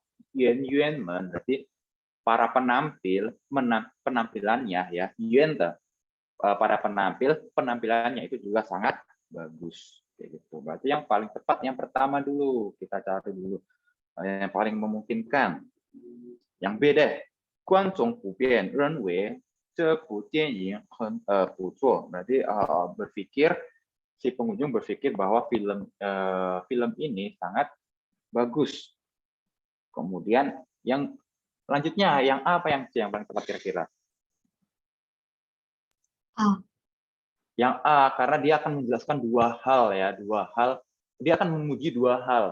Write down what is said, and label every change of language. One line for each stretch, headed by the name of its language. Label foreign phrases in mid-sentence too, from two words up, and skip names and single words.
Chinese: 演员们
Indonesian: berarti para penampilannya ya,
Chinese: 演员的,
Indonesian: para penampilannya itu juga sangat bagus. Gitu. Berarti yang paling tepat yang pertama dulu, kita cari dulu yang paling memungkinkan. Yang B deh,
Chinese: 观众普遍认为这部电影很不错.
Indonesian: Berarti si pengunjung berpikir bahwa film ini sangat bagus. Kemudian yang selanjutnya, yang A apa yang C yang paling tepat kira-kira? A. Yang A, karena dia akan menjelaskan dua hal ya, dia akan memuji dua hal.